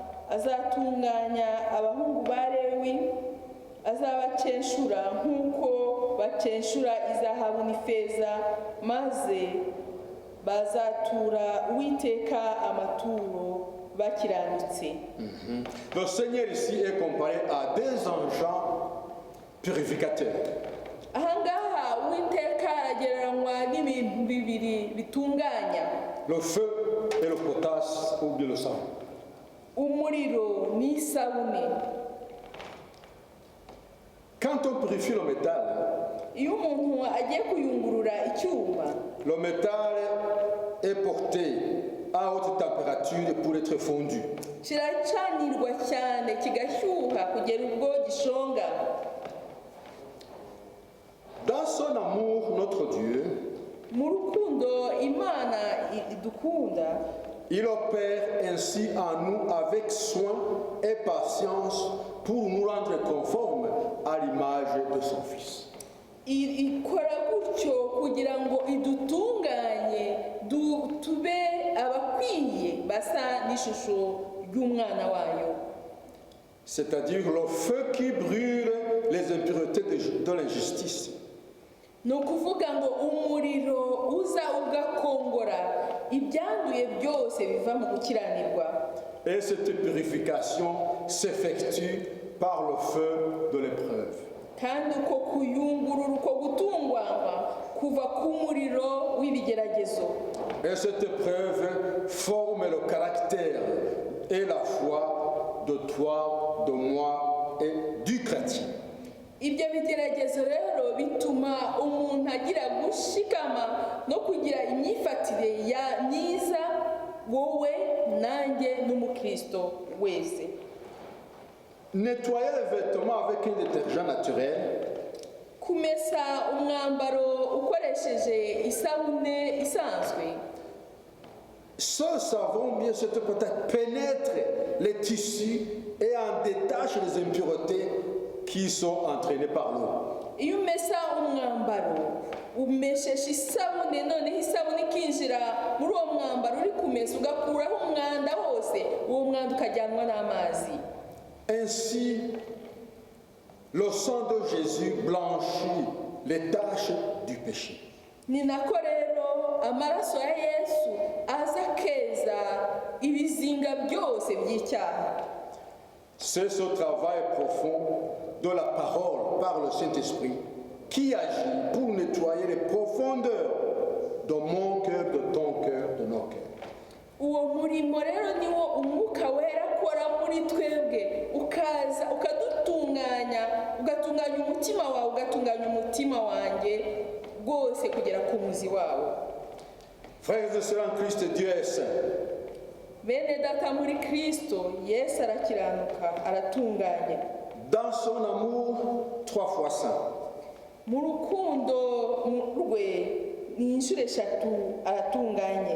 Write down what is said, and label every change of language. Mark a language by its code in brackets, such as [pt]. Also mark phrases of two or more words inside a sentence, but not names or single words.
[rw] Azatunganya abahungu ba Lewi, azabacenshura nk'uko bacenshura izahabu n'ifeza, maze bazatura Uwiteka amaturo bakiranutse. [fr] Le Seigneur ici est comparé à des engins purificateurs. [rw] Ahangaha Uwiteka aragereranywa n'ibintu bibiri bitunganya: [fr] Le feu et le potasse ou bien le sang. [rw] Umuriro n'isabune. [fr] Quand on purifie le métal, [rw] Iyo umuntu agiye kuyungurura icyuma, [fr] le métal est porté à haute température pour être fondu. [rw] kiracanirwa cyane kigashyuha kugera ubwo gishonga. [fr] Dans son amour, notre Dieu, [rw] Mu rukundo Imana idukunda, [fr] il opère ainsi en nous avec soin et patience pour nous rendre conformes à l'image de son Fils. [rw] ikora gutyo kugira ngo idutunganye tube abakwiye basa n'ishusho ry'umwana wayo. [fr] C'est-à-dire le feu qui brûle les impuretés de l'injustice. [rw] Ni ukuvuga ngo umuriro uza ugakongora ibyanduye byose biva mu gukiranirwa. [fr] Et cette purification s'effectue par le feu de l'épreuve. [rw] Kandi uko kuyungurura uko gutunganywa kuva ku muriro w'ibigeragezo. [fr] Et cette épreuve forme le caractère et la foi de toi, de moi et du chrétien. [rw] Ibyo bigeragezo rero bituma umuntu agira gushikama no kugira imyifatire myiza, wowe nanjye n'umukristo wese. [fr] Nettoyer les vêtements avec un détergent naturel, [rw] Kumesa umwambaro ukoresheje isabune isanzwe, [fr] ce savon, bien cette peut-être pénètre les tissus et en détache les impuretés qui sont entraînées par l'eau. [rw] iyo umesa umwambaro umeshesha isabune, noneho isabune ikinjira muri uwo mwambaro uri kumesa ugakuraho umwanda wose, uwo mwanda ukajyanwa n'amazi. [fr] Ainsi, le sang de Jésus blanchit les taches du péché. [rw] Ni nako rero amaraso ya Yesu aza akeza ibizinga byose by'icyaha. [fr] C'est ce travail profond de la parole par le Saint-Esprit qui agit pour nettoyer les profondeurs de mon cœur, de ton cœur, de nos cœurs. [rw] Uwo murimo rero niwo umwuka wera akora muri twebwe, ukaza ukadutunganya, ugatunganya umutima wawe, ugatunganya umutima wanjye rwose kugera ku muzi wawo. [fr] Frères et sœurs en Christ, Dieu est saint. [rw] Bene data muri Kristo, Yesu arakiranuka, aratunganye. [fr] Dans son amour, 3 fois saint. [rw] Mu rukundo rwe ni inshuro eshatu aratunganye.